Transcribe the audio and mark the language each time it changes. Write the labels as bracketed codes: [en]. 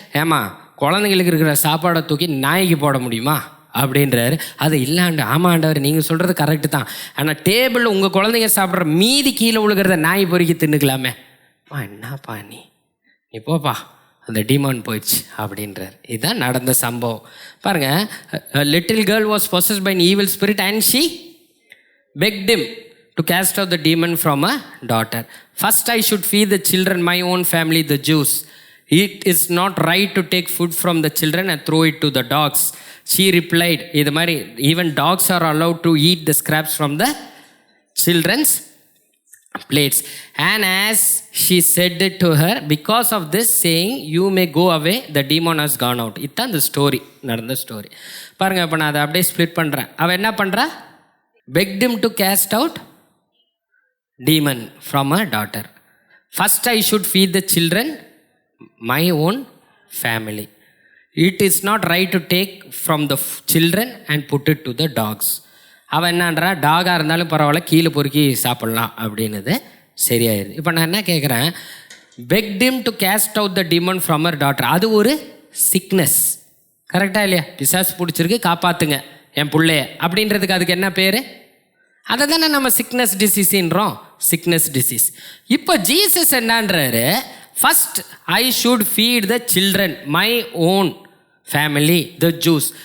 [ta] ஏமா, குழந்தைங்களுக்கு இருக்கிற சாப்பாடை தூக்கி நாய்க்கு போட முடியுமா அப்படின்றாரு. அது இல்லாண்டு, ஆமாண்டவர் நீங்கள் சொல்கிறது கரெக்டு தான், ஆனால் டேபிளில் உங்கள் குழந்தைங்க சாப்பிட்ற மீதி கீழே விழுகிறத நாய் பொறுக்கி தின்னுக்கலாமே. என்னப்பா நீ போப்பா, அந்த டிமாண்ட் போயிடுச்சு அப்படின்றார். இதுதான் நடந்த சம்பவம். [en] பாருங்கள், little girl was possessed by an evil spirit and she begged him to cast out the demon from a daughter. First I should feed the children, my own family the Jews. It is not right to take food from the children and throw it to the dogs. She replied, [ta] இது மாதிரி [en] even dogs are allowed to eat the scraps from the children's plates. And as she said it to her, because of this saying you may go away, the demon has gone out. [ta] இதுதான் இந்த story, நடந்த story. பாருங்கள், இப்போ நான் அதை அப்படியே split பண்ணுறேன். அவள் என்ன பண்ணுறா? [en] begged him to cast out demon from a daughter. First I should feed the children, my own family. It is not right to take from the children and put it to the dogs. [ta] அவன் என்னன்றா, டாகாக இருந்தாலும் பரவாயில்ல, கீழே பொறுக்கி சாப்பிட்லாம் அப்படின்னுது சரியாயிருது. இப்போ நான் என்ன கேட்குறேன், [en] begged him to cast out the demon from her daughter. [ta] அது ஒரு சிக்னஸ், கரெக்டாக இல்லையா? பிசாசு பிடிச்சிருக்கு, காப்பாற்றுங்க என் பிள்ளைய அப்படின்றதுக்கு அதுக்கு என்ன பேர்? அதை தானே நம்ம சிக்னஸ் டிசீஸ்ன்றோம், சிக்னஸ் டிசீஸ். இப்போ Jesus என்னன்றாரு, [en] First I should feed the children, my own family, the Jews.